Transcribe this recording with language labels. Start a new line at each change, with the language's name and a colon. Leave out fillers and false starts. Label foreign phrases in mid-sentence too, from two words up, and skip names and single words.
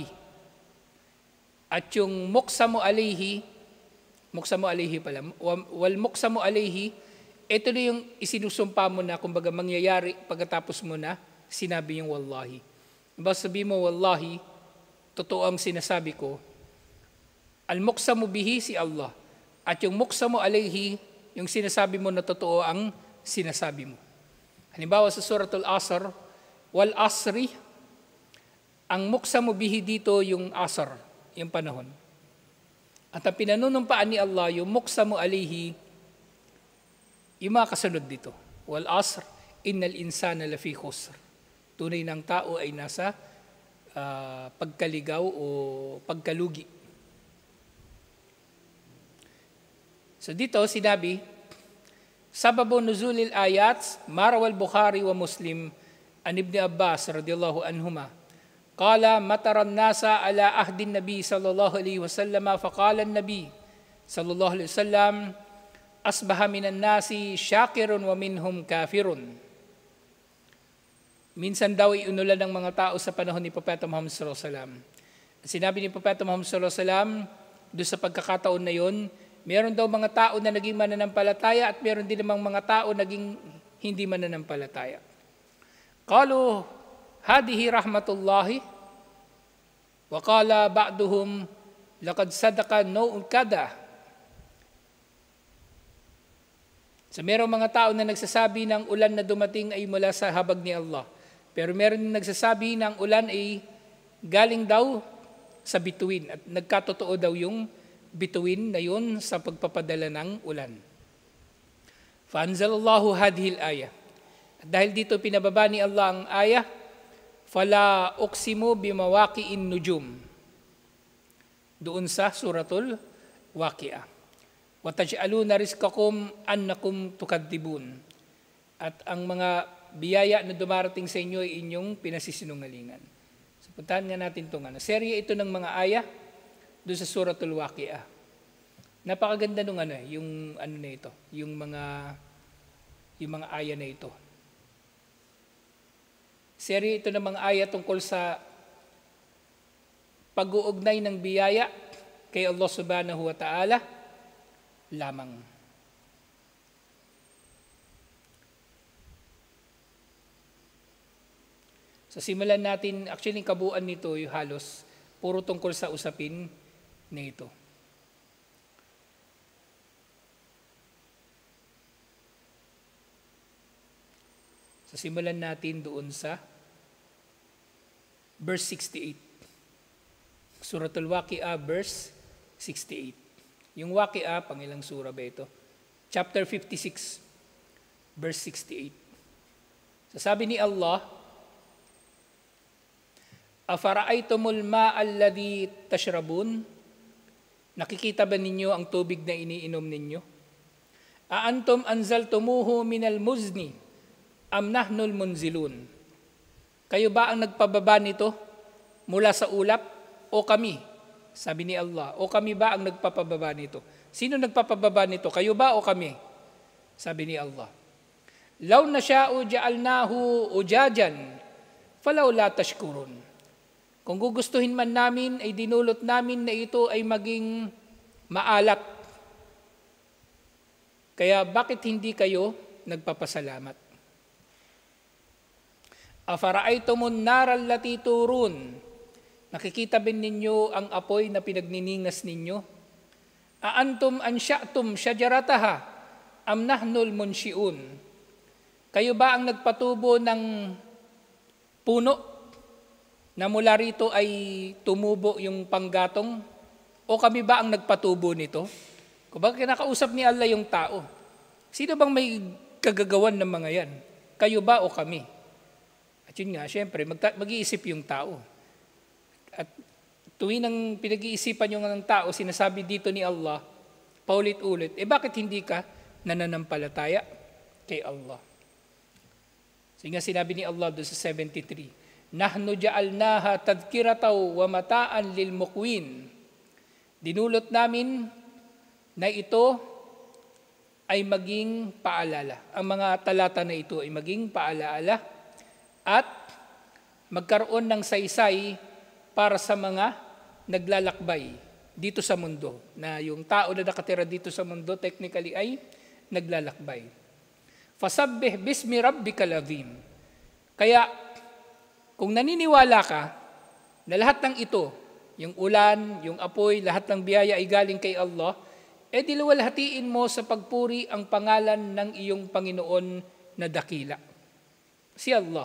Filipino: At yung
Arabic: مقسم عليه
Filipino: pala,
Arabic: والمقسم عليه,
Filipino: ito na yung isinusumpa mo na, kumbaga mangyayari pagkatapos mo na sinabi yung wallahi. Basta sabihin mo, wallahi, totoo ang sinasabi ko.
Arabic: المقسم به
Filipino: si Allah. At yung
Arabic: مقسم عليه,
Filipino: yung sinasabi mo na totoo ang sinasabi mo. Halimbawa sa Suratul Asr,
Arabic: والعصر,
Filipino: ang
Arabic: مقسم به
Filipino: dito yung asr, yung panahon. At ang pinanunumpaan ni Allah, yung
Arabic: مقسم عليه,
Filipino: yung mga kasunod dito.
Arabic: والعصر إن الإنسان لفي خسر.
Filipino: Tunay ng tao ay nasa pagkaligaw o pagkalugi. So dito sinabi,
Arabic: سبب نزول الآية، ما رواه البخاري ومسلم، عن ابن عباس رضي الله عنهما، قال مطر الناس على عهد النبي صلى الله عليه وسلم، فقال النبي صلى الله عليه وسلم، أصبح من الناس شاكر ومنهم كافر.
Filipino: Minsan daw iunulan ng mga tao sa panahon ni Propeta Muhammad
Arabic: صلى الله عليه وسلم.
Filipino: Sinabi ni Propeta Muhammad
Arabic: صلى الله عليه وسلم,
Filipino: doon sa pagkakataon na yon, meron daw mga tao na naging mananampalataya at meron din namang mga tao naging hindi mananampalataya.
Arabic: قالوا هذه رحمة الله وقال بعضهم لقد صدق نوء كذا.
Filipino: So merong mga tao na nagsasabi ng ulan na dumating ay mula sa habag ni Allah. Pero meron din nagsasabi ng ulan ay galing daw sa bituin at nagkatotoo daw yung bituin na yun sa pagpapadala ng ulan.
Arabic: فأنزل الله هذه الآية.
Filipino: At dahil dito pinababa ni Allah ang ayah,
Arabic: فلا أقسم بمواقع النجوم.
Filipino: Doon sa suratul Waqi'ah.
Arabic: وتجعلون رزقكم أنكم تكذبون.
Filipino: At ang mga biyaya na dumarating sa inyo ay inyong pinasisinungalingan. So puntahan nga natin itong serye ito ng mga ayah doon sa suratul Waqi'ah. Napakaganda nung yung na ito, yung mga ayah na ito. Serye ito ng mga ayah tungkol sa pag-uugnay ng biyaya kay Allah
Arabic: سبحانه وتعالى
Filipino: lamang. So simulan natin, actually kabuuan nito yung halos, puro tungkol sa usapin na ito. So simulan natin doon sa verse 68. Suratul Waqi'ah, verse 68. Yung Waqi'ah, pangilang sura ba ito? Chapter 56, verse 68. So sabi ni Allah,
Arabic: أفرأيتم الماء الذي تشربون?
Filipino: Nakikita ba ninyo ang tubig na iniinom ninyo?
Arabic: أأنتم أنزلتموه من المزن أم نحن المنزلون?
Filipino: Kayo ba ang nagpababa nito mula sa ulap o kami? Sabi ni Allah, o kami ba ang nagpapababa nito? Sino nagpapababa nito? Kayo ba o kami? Sabi ni Allah,
Arabic: لو نشاء جعلناه أجاجا فلولا تشكرون.
Filipino: Kung gugustuhin man namin, ay dinulot namin na ito ay maging maalat. Kaya bakit hindi kayo nagpapasalamat?
Arabic: أفرأيتم النار التي تورون?
Filipino: Nakikita ba ninyo ang apoy na pinagniningas ninyo?
Arabic: أأنتم أنشأتم شجرتها أم نحن المنشئون?
Filipino: Kayo ba ang nagpatubo ng puno na mula rito ay tumubo yung panggatong? O kami ba ang nagpatubo nito? Kung bakit kinakausap ni Allah yung tao? Sino bang may kagagawan ng mga yan? Kayo ba o kami? At yun nga, syempre, mag-iisip yung tao. At tuwing ang pinag-iisipan yung ng tao, sinasabi dito ni Allah, paulit-ulit, bakit hindi ka nananampalataya kay Allah? So nga sinabi ni Allah doon sa 73,
Arabic: نحن جعلناها تذكرة ومتاعا للمقوين.
Filipino: Dinulot namin na ito ay maging paalala. Ang mga talata na ito ay maging paalala at magkaroon ng saysay para sa mga naglalakbay dito sa mundo. Na yung tao na nakatira dito sa mundo technically ay naglalakbay.
Arabic: فسبح باسم ربك العظيم.
Filipino: Kaya kung naniniwala ka na lahat ng ito, yung ulan, yung apoy, lahat ng biyaya ay galing kay Allah, diluwalhatiin mo sa pagpuri ang pangalan ng iyong Panginoon na dakila, si Allah.